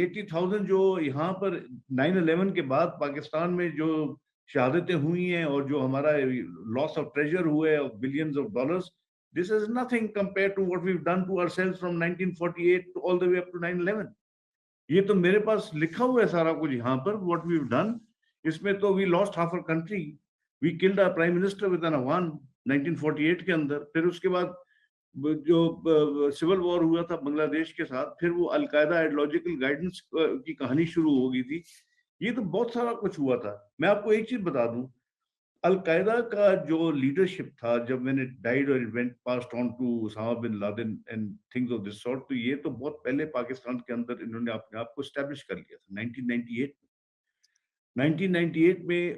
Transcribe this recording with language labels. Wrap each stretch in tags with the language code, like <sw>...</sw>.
<ur>80,000 جو یہاں پر 9/11 کے بعد پاکستان میں جو شہادتیں ہوئی ہیں اور جو ہمارا لاس آف ٹریجر ہوئے billions of dollars,</ur> <en>This is nothing compare to what we've done to ourselves from 1948 to all the way up to 9/11.</en> <ur>یہ تو میرے پاس لکھا ہوا ہے سارا کچھ یہاں پر</ur> <en>what we've done.</en> <ur>اس میں تو</ur> <en>we lost half our country, we killed our prime minister with an Awan 1948</en> <ur>کے اندر. پھر اس کے بعد جو سول وار ہوا تھا بنگلہ دیش کے ساتھ, پھر وہ القاعدہ آئیڈیالوجیکل گائیڈنس کی کہانی شروع ہو گئی تھی. یہ تو بہت سارا کچھ ہوا تھا. میں آپ کو ایک چیز بتا دوں, القاعدہ کا جو لیڈرشپ تھا جب میں نے ڈائیڈ اور event passed on to Usama bin Laden</ur> <en>and things of this sort,</en> <ur>تو یہ تو بہت پہلے پاکستان کے اندر انہوں نے اپنے آپ کو اسٹیبلش کر لیا تھا 1998 میں.</ur>